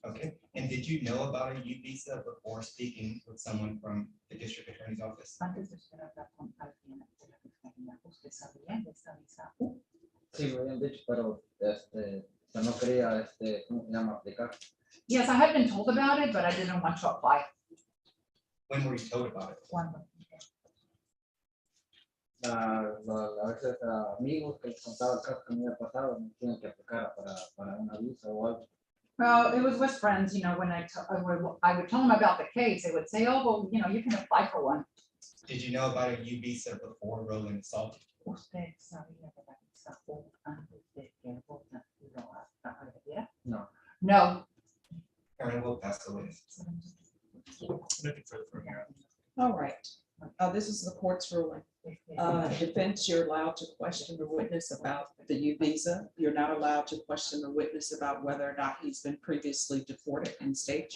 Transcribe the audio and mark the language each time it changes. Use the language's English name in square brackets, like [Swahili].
[English] Okay, and did you know about a U visa before speaking with someone from the district attorney's office? [Spanish] Antes de usted hablar con alguien de la fiscalía, ¿usted sabía de esta visa U? Sí, me habían dicho, pero que no quería, ¿cómo se llama? Aplicar. [English] Yes, I had been told about it, but I didn't want to apply. When were you told about it? [Spanish] Cuando? A veces a amigos que les contaba el caso que me había pasado, me tienen que aplicar para una visa o algo. [English] Well, it was with friends, you know, when I would tell them about the case, they would say, oh, well, you know, you can apply for one. Did you know about a U visa before Roland assaulted? [Spanish] ¿Usted sabía de la visa U antes de que el Roland lo agrediera? No. [English] No. Aaron will pass the witness. Nothing further from here. All right, this is the court's ruling. Defense, you're allowed to question the witness about the U visa. You're not allowed to question the witness about whether or not he's been previously deported in state.